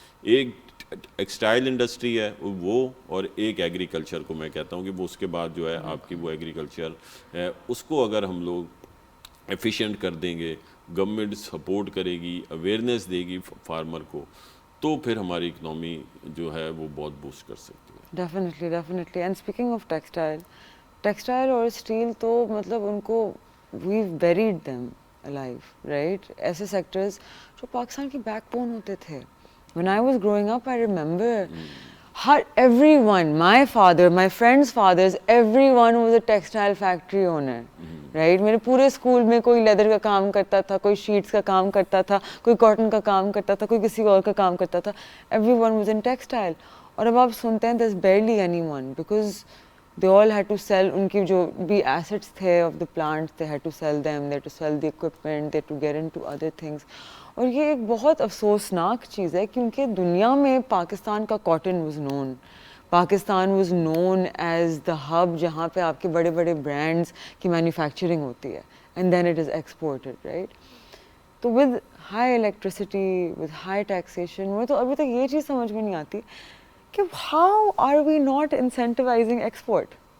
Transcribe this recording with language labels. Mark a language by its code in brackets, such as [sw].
[ur] ایک textile industry ہے وہ, اور ایک ایگریکلچر کو میں کہتا ہوں کہ وہ اس کے بعد جو ہے آپ کی وہ ایگریکلچر ہے, اس کو اگر ہم لوگ ایفیشینٹ کر دیں گے, گورنمنٹ سپورٹ کرے گی, اویئرنیس دے گی فارمر کو, تو پھر ہماری اکنامی جو ہے وہ بہت بوسٹ کر سکتی ہے. [en] Definitely. And speaking of textile اور steel [ur] تو مطلب ان کو [en] We buried them alive, right. [ur] ایسے سیکٹرز جو پاکستان کی بیک بون ہوتے تھے. [en] When I was growing up, I remember everyone, my father, my friends' fathers, everyone was a textile factory owner. Right. [ur] میرے پورے اسکول میں کوئی لیدر کا کام کرتا تھا, کوئی شیٹس کا کام کرتا تھا, کوئی کاٹن کا کام کرتا تھا, کوئی کسی اور کا کام کرتا تھا. [en] Everyone was in textile. [ur] اور اب آپ سنتے ہیں [en] There is barely anyone, because they all head to sell. [ur] ان کی جو بھی ایسٹس تھے [en] Of the plant, they head to sell them, they head to sell the equipment, they to get into other things. [ur] اور یہ ایک بہت افسوسناک چیز ہے کیونکہ دنیا میں پاکستان کا cotton [en] Was known. Pakistan was known as the hub [ur] جہاں پہ آپ کے بڑے بڑے برانڈس کی مینوفیکچرنگ ہوتی ہے, [en] And then it is exported, right. [ur] تو [en] with high electricity, with high taxation, [ur] مجھے تو ابھی تک یہ چیز سمجھ میں نہیں آتی کہ [en] How are we not incentivising export.